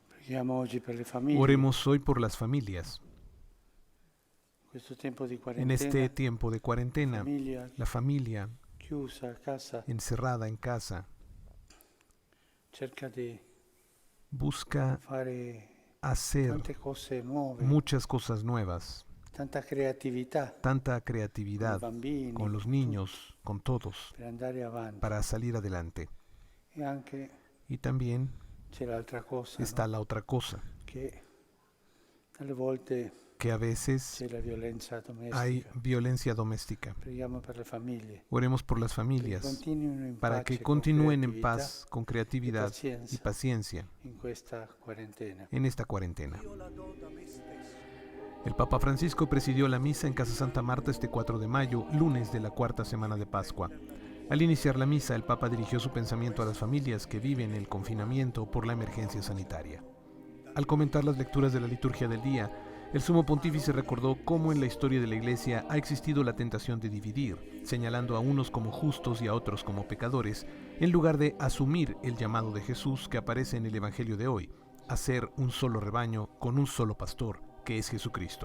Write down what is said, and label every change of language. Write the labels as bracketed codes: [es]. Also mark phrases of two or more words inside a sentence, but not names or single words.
[it] Preghiamo oggi per le famiglie. [es] Oremos hoy por las familias. [it] Questo tempo di [es] En este [it] quarantena, [es] tiempo de cuarentena, [it] famiglia [es] la familia [it] chiusa a casa [es] encerrada en casa [it] cerca di [es] busca [it] fare [es] hacer [it] tante cose nuove, [es] muchas cosas nuevas, [it] tanta creatività [es] tanta [it] con i [es] creatividad [it] bambini, [es] con los con niños, con todos, [it] tutti, per andare avanti. [es] para salir adelante. [it] E anche [es] Y también [it] c'è l'altra cosa, [es] está [it] no? [es] la otra cosa, [it] Che alle volte [es] que a veces [it] c'è la violenza [es] hay [it] domestica. [es] violencia doméstica. [it] Preghiamo per le famiglie, [es] Oremos por las [it] perché [es] familias, [it] continuino in [es] para que [it] pace, con [es] continúen en [it] creatività [es] paz, con creatividad y [it] pazienza [es] paciencia [it] in questa quarantena. [es] en esta cuarentena. El Papa Francisco presidió la misa en Casa Santa Marta este 4 de mayo, lunes de la cuarta semana de Pascua. Al iniciar la misa, el Papa dirigió su pensamiento a las familias que viven el confinamiento por la emergencia sanitaria. Al comentar las lecturas de la liturgia del día, el Sumo Pontífice recordó cómo en la historia de la Iglesia ha existido la tentación de dividir, señalando a unos como justos y a otros como pecadores, en lugar de asumir el llamado de Jesús que aparece en el Evangelio de hoy, a ser un solo rebaño con un solo pastor, que es Jesucristo.